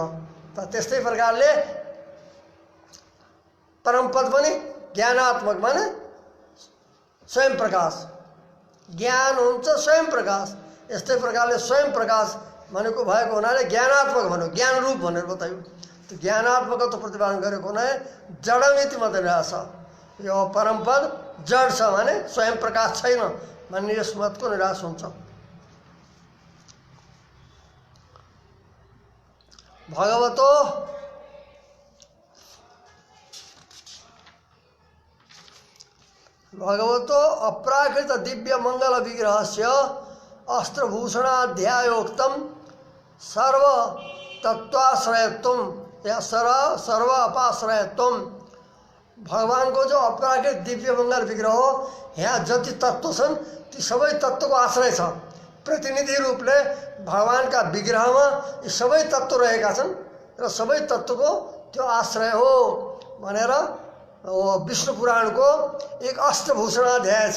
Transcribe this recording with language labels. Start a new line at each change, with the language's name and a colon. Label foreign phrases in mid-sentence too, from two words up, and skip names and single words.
Nepali: त त्यस्तै प्रकारले परमपद पनि ज्ञानात्मक माने स्वयं प्रकाश, ज्ञान हुन्छ स्वयं प्रकाश। यस्तै प्रकारले स्वयं प्रकाश भनेको भएको हुनाले ज्ञानात्मक भन्यो, ज्ञान रूप भनेर बतायो। त्यो ज्ञानात्मकत्व प्रतिपादन गरेको हुनाले जडमिति मत निराश। यो परमपद जड छ भने स्वयं प्रकाश छैन भन्ने यस मतको निराश हुन्छ।
Sanskrit: भगवतो अप्राकृत दिव्य मंगल विग्रहस्य अस्त्रभूषणाध्यायोक्तम सर्व तत्वाश्रयत्वम या सर्व अपाश्रयत्वम।
Nepali: भगवान को जो अपराकृत दिव्य मंगल विग्रह हो यहाँ जति तत्व छन् ती सबै तत्वको आश्रय छ। प्रतिनिधि रूपले भगवानका विग्रहमा यी सबै तत्व रहेका छन् र सबै तत्वको त्यो आश्रय हो भनेर विष्णु पुराणको एक अष्टभूषणाध्याय छ।